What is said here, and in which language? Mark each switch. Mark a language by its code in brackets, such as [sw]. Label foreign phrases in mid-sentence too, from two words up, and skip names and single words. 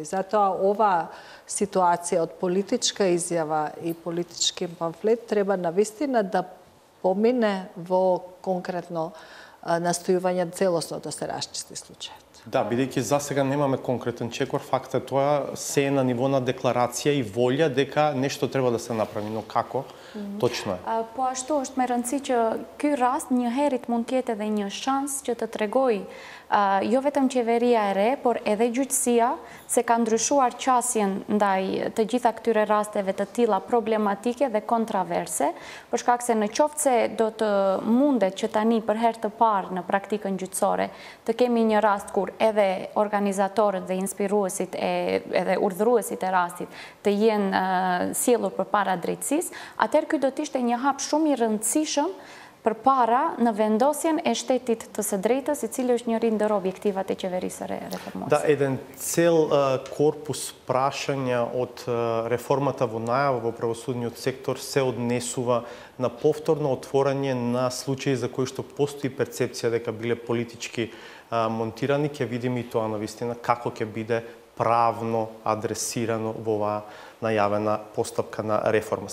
[mk] Затоа оваа ситуација од политичка изјава и политички памфлет треба навистина да помине во конкретно настојување целосно да се расчисти случајот. Да, бидејќи за сега немаме конкретен чекор, факт е тоа се е на ниво на декларација и волја дека нешто треба да се направи, но како? Точно е. [sq] Po ashtu është me rëndësi që ky rast njëherët mund të jetë edhe një shans që të tregoj jo vetëm qeveria e re, por edhe gjyqësia se ka ndryshuar qasjen ndaj të gjitha këtyre rasteve të tilla problematike dhe kontraverse, për shkak se në qoftë se do të mundet që tani për herë të parë në praktikën gjyqësore të kemi një rast kur edhe organizatorët dhe inspiruesit edhe urdhëruesit e rastit të jenë sjellur përpara drejtësisë, atëherë ky do të ishte një hap shumë i rëndësishëm përpara në vendosjen e shtetit të së drejtës, i cili është njëri ndër objektivat e qeverisë reformuese. [mk] Да, еден цел корпус прашања од реформата во најава во правосудниот сектор се однесува на повторно отворање на случаи за кои што постои перцепција дека биле политички монтирани, ќе видиме и тоа навистина како ќе биде правно адресирано во оваа најавена постапка на реформа.